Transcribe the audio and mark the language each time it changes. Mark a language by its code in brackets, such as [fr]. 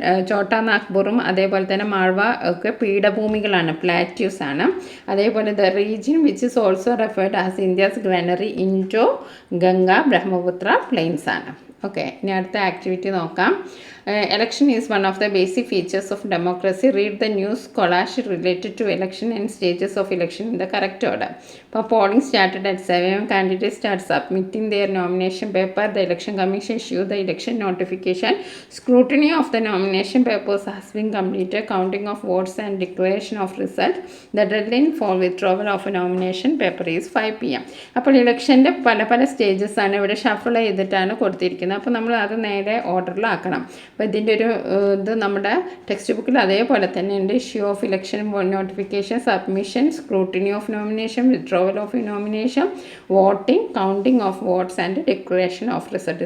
[ml] ഛോട്ടാ നാഗ്പൂറും അതേപോലെ തന്നെ മാൾവ ഒക്കെ പീഠഭൂമികളാണ്, പ്ലാറ്റ്യൂസ് ആണ്. [en] അതേപോലെ the region which is also referred as India's granary Indo Ganga Brahmaputra plains ആണ്. [ml] ഓക്കെ, ഇനി അടുത്ത ആക്ടിവിറ്റി നോക്കാം. [en] Election is one of the basic features of democracy. Read the news collage related to election and stages of election in the correct order. ഇപ്പോൾ polling started at 7. Candidates start submitting their nomination paper. The election commission issue the election notification. Scrutiny of the nomination papers has been completed. Counting of votes and declaration of result. The deadline for withdrawal of a nomination paper is 5 PM. [ml] അപ്പോൾ ഇലക്ഷൻ്റെ പല stages ആണ് ഇവിടെ shuffle ചെയ്തിട്ടാണ് കൊടുത്തിരിക്കുന്നത്. അപ്പോൾ നമ്മൾ അത് നേരെ ഓർഡറിലാക്കണം. അപ്പോൾ ഇതിൻ്റെ ഒരു ഇത് നമ്മുടെ ടെക്സ്റ്റ് ബുക്കിൽ അതേപോലെ തന്നെ ഉണ്ട്. [en] Issue of election notification, submission, scrutiny of nomination, withdrawal of nomination, voting, counting of votes and declaration of result.